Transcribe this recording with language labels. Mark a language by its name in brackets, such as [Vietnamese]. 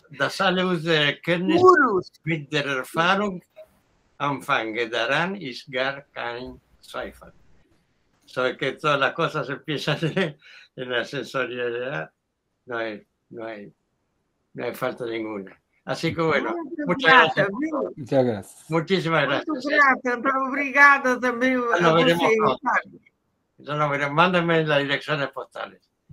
[German] Das alle unsere Kenntnis mit der Erfahrung anfangen daran ist gar kein Zweifel. [Spanish] So que todas las cosas empiezan en la sensorialidad, no hay falta ninguna. Así que bueno, muchas gracias. Muchas gracias. Muchísimas gracias. [Portuguese] Obrigada também a você, Ricardo. [Spanish] Entonces, mándame las direcciones postales.